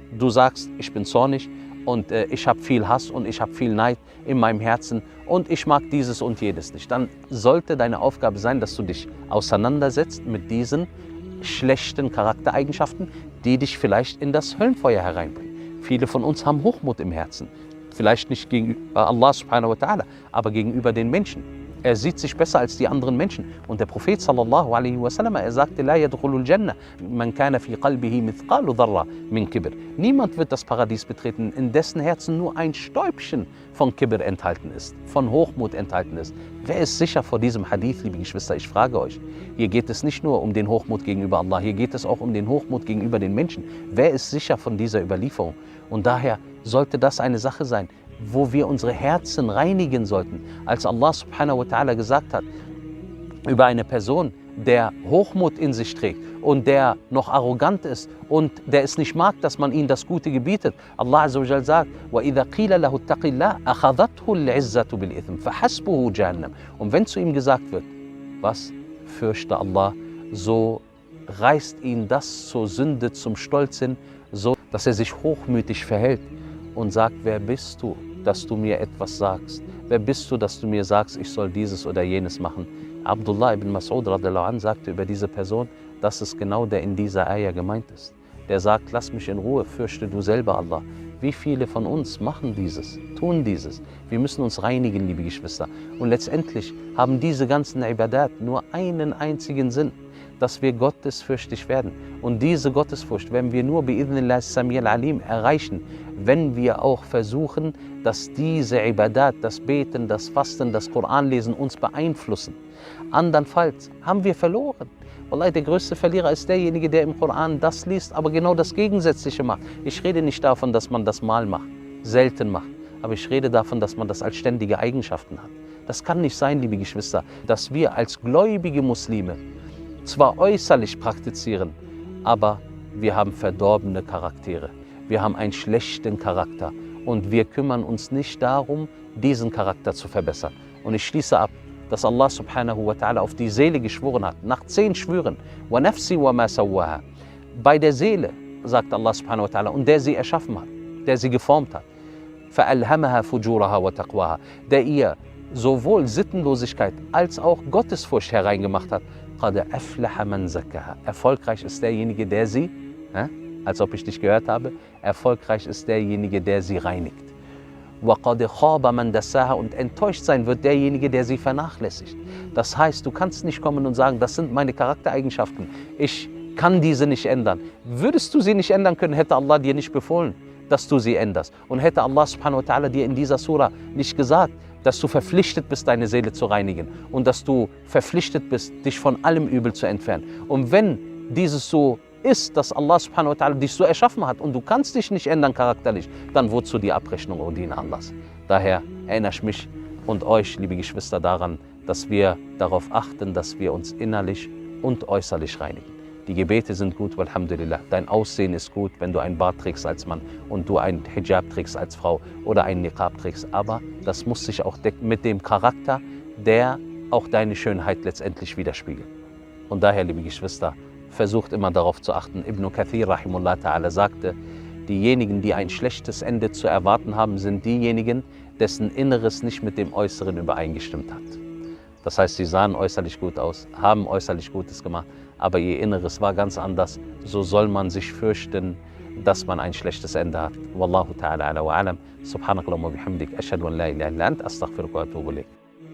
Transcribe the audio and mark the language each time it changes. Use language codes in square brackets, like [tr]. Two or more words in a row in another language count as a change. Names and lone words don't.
[de] Du sagst, ich bin zornig und ich habe viel Hass und ich habe viel Neid in meinem Herzen und ich mag dieses und jedes nicht. Dann sollte deine Aufgabe sein, dass du dich auseinandersetzt mit diesen schlechten Charaktereigenschaften, die dich vielleicht in das Höllenfeuer hereinbringen. Viele von uns haben Hochmut im Herzen. Vielleicht nicht gegenüber [ar] الله سبحانه وتعالى, [de] aber gegenüber den Menschen. Er sieht sich besser als die anderen Menschen. Und der Prophet [ar] صلى الله عليه وسلم, [de] er sagte, [ar] لا يدخل الجنة من كان في قلبه مثقال ذرة من كبر. [de] Niemand wird das Paradies betreten, in dessen Herzen nur ein Stäubchen von Kibr enthalten ist, von Hochmut enthalten ist. Wer ist sicher vor diesem Hadith, liebe Geschwister? Ich frage euch, hier geht es nicht nur um den Hochmut gegenüber Allah, hier geht es auch um den Hochmut gegenüber den Menschen. Wer ist sicher von dieser Überlieferung? Und daher sollte das eine Sache sein, wo wir unsere Herzen reinigen sollten. Als [ar] الله سبحانه وتعالى [de] gesagt hat über eine Person, der Hochmut in sich trägt und der noch arrogant ist und der es nicht mag, dass man ihm das Gute gebietet. [ar] الله عز وجل sagt, وَإِذَا قِيلَ لَهُ اتَّقِ اللَّهَ أَخَذَتْهُ الْعِزَّةُ بِالْإِثْمِ فَحَسْبُهُ جَهَنَّمْ. [de] Und wenn zu ihm gesagt wird, was? Fürchte Allah, so reißt ihn das zur Sünde, zum Stolz hin, so dass er sich hochmütig verhält und sagt, wer bist du, dass du mir etwas sagst? Wer bist du, dass du mir sagst, ich soll dieses oder jenes machen? Abdullah ibn Mas'ud [ar] رضي الله عنه [de] sagte über diese Person, das ist genau der in dieser Ayah gemeint ist. Der sagt, lass mich in Ruhe, fürchte du selber Allah. Wie viele von uns machen dieses, tun dieses? Wir müssen uns reinigen, liebe Geschwister. Und letztendlich haben diese ganzen Ibadat nur einen einzigen Sinn, dass wir gottesfürchtig werden. Und diese Gottesfurcht werden wir nur [ar] بإذن الله السميع العليم [de] erreichen, wenn wir auch versuchen, dass diese Ibadat, das Beten, das Fasten, das Koranlesen uns beeinflussen. Andernfalls haben wir verloren. Wallahi, der größte Verlierer ist derjenige, der im Koran das liest, aber genau das Gegensätzliche macht. Ich rede nicht davon, dass man das mal macht, selten macht, aber ich rede davon, dass man das als ständige Eigenschaften hat. Das kann nicht sein, liebe Geschwister, dass wir als gläubige Muslime zwar äußerlich praktizieren, aber wir haben verdorbene Charaktere. Wir haben einen schlechten Charakter und wir kümmern uns nicht darum, diesen Charakter zu verbessern. Und ich schließe ab, dass [ar] الله سبحانه وتعالى [de] auf die Seele geschworen hat, nach 10 Schwüren. [ar] ونفس وما سواها. [de] Bei der Seele, sagt [ar] الله سبحانه وتعالى, [de] und der sie erschaffen hat, der sie geformt hat. [ar] فألهمها فجورها وتقواها. [de] Der ihr sowohl Sittenlosigkeit als auch Gottesfurcht hereingemacht hat. [ar] قد أفلح من زكاها. [de] Erfolgreich ist derjenige, der sie, als ob ich dich gehört habe, erfolgreich ist derjenige, der sie reinigt. [ar] وَقَدْ خَابَ مَنْ دَسَّاهَا. [de] Und enttäuscht sein wird derjenige, der sie vernachlässigt. Das heißt, du kannst nicht kommen und sagen, das sind meine Charaktereigenschaften, ich kann diese nicht ändern. Würdest du sie nicht ändern können, hätte Allah dir nicht befohlen, dass du sie änderst. Und hätte [ar] الله سبحانه وتعالى [de] dir in dieser Surah nicht gesagt, dass du verpflichtet bist, deine Seele zu reinigen und dass du verpflichtet bist, dich von allem Übel zu entfernen. Und wenn dieses so ist, dass [ar] الله سبحانه وتعالى [de] dich so erschaffen hat und du kannst dich nicht ändern charakterlich, dann wozu die Abrechnung und den Anlass? Daher erinnere ich mich und euch, liebe Geschwister, daran, dass wir darauf achten, dass wir uns innerlich und äußerlich reinigen. Die Gebete sind gut, walhamdulillah. Dein Aussehen ist gut, wenn du ein Bart trägst als Mann und du ein Hijab trägst als Frau oder einen Niqab trägst. Aber das muss sich auch decken mit dem Charakter, der auch deine Schönheit letztendlich widerspiegelt. Und daher, liebe Geschwister, versucht immer darauf zu achten. Ibn Kathir [ar] رحمه الله تعالى [de] sagte, diejenigen, die ein schlechtes Ende zu erwarten haben, sind diejenigen, dessen Inneres nicht mit dem Äußeren übereingestimmt hat. Das heißt, sie sahen äußerlich gut aus, haben äußerlich Gutes gemacht, aber ihr Inneres war ganz anders. So soll man sich fürchten, dass man ein schlechtes Ende hat. [ar] والله تعالى أعلى وأعلم. سبحانك اللهم بحمدك. أشهد أن لا إله إلا أنت. أستغفرك وأتوب إليك.